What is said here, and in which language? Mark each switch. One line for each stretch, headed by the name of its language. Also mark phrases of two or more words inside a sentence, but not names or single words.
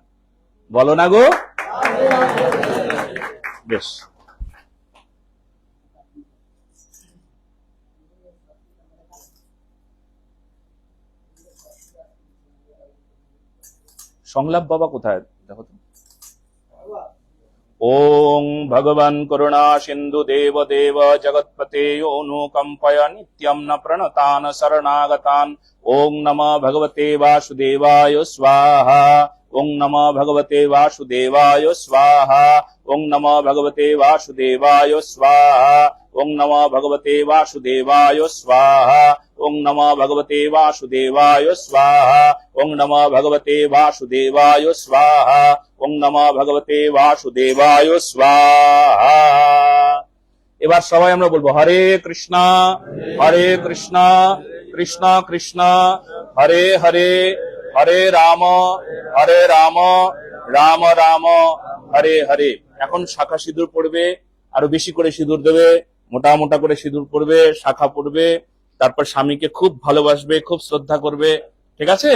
Bangla: বলো না গো? বেশ, সংলাপ বাবা কোথায় দেখো তো।
Sanskrit: ওং ভগবান করুণা সিন্ধু দেব দেব জগৎপতে অনুকম্পয় নিত্যম ন প্রণতান শরণাগতান। ওং নমঃ ভগবতে বাসুদেবায় স্বাহা। ওং নমঃ ভগবতে বাসুদেবায় স্বাহা। ওং নমো ভগবতে বাসুদেবায় স্বাহা, ওং নমো ভগবতে বাসুদেবায় স্বাহা, ওং নমো ভগবতে বাসুদেবায় স্বাহা, ওং নমো ভগবতে বাসুদেবায় স্বাহা, ওং নমো ভগবতে বাসুদেবায় স্বাহা।
Bangla: এবার সবাই আমরা বলবো হরে কৃষ্ণ কৃষ্ণ কৃষ্ণ হরে হরে, হরে রাম রাম রাম হরে হরে। এখন শাখা সিঁদুর পড়বে, আরো বেশি করে সিঁদুর দেবে, মোটা মোটা করে সিঁদুর পড়বে, শাখা পড়বে, তারপর স্বামীকে খুব ভালোবাসবে, খুব শ্রদ্ধা করবে, ঠিক আছে?